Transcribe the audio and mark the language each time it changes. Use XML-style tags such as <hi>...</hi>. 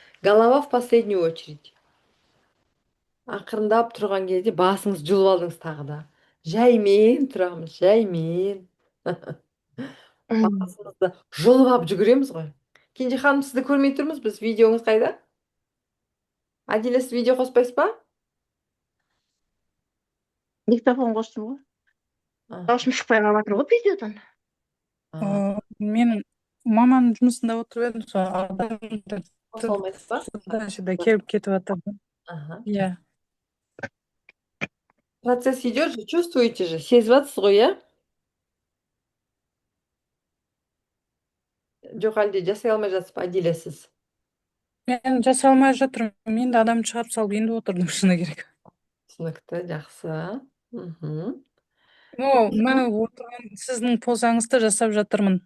<ru>Голова в последнюю очередь.</ru> <kk>Ақырындап тұрған кезде басыңыз жұлып алдыңыз тағы да. Жаймен тұрамыз, жаймен. Басымызды жұлып алып жүгіреміз ғой. Кенже ханым, сізді көрмей тұрмыз, біз видеоңыз қайда? Адиля, сіз видео қоспайсыз ба? Диктофон қостым ғой. Аха, Дауысым шықпай қалып жатыр ғой видеодан. Мен маманың жұмысында отырып едім, сол адамдар қоса алмайсыз ба? туда-сюда келіп кетіп жатыр. Аха. Иә.</kk> <ru>Процесс идет же, чувствуете же,</ru> <kk>сезіп жатсыз ғой, иә? Жоқ, әлде жасай алмай жатсыз ба, Адиля, сіз? Мен жасай алмай жатырмын. Мен де адамды шығарып салып енді отырдым, шыны керек. Түсінікті, жақсы. Мгм. Мен отырған сіздің позаңызды жасап жатырмын.</kk>